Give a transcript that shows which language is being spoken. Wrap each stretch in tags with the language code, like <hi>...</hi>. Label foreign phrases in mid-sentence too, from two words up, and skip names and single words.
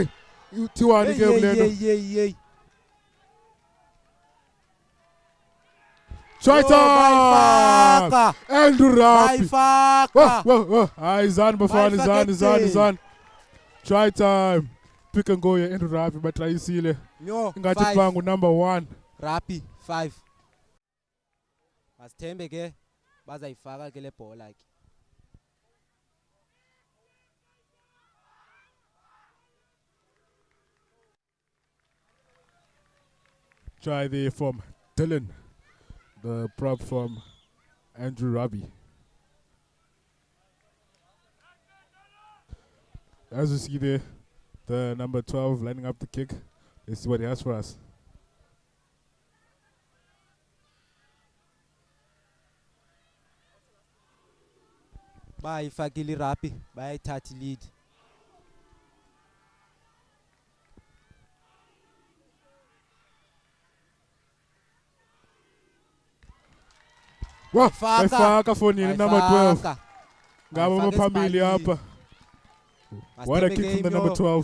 <xh>Uthiwani ke kulento.</xh> <en>Hey. Try time! Andrew Rabie.</en> <xh>Bayifaka. Hayi zani bafana zani.</xh> <en>Try time. Pick and go here Andrew Rabie</en> <xh>batrayisile. Ingathi bangu</xh> <en>number 1. Rabie 5.</en> <xh>Masithembe ke bazayifaka ke le bhola ke.</xh> <en>Try there from Dylan. The prop from Andrew Rabie. As you see there, the number 12 lining up the kick. Let's see what he has for us.</en> <xh>Bayifakile Rabie, bayayithatha lead. Bayifaka fonini number 12. Ngaba baphambili apha.</xh> <en>What a kick from the number 12.</en>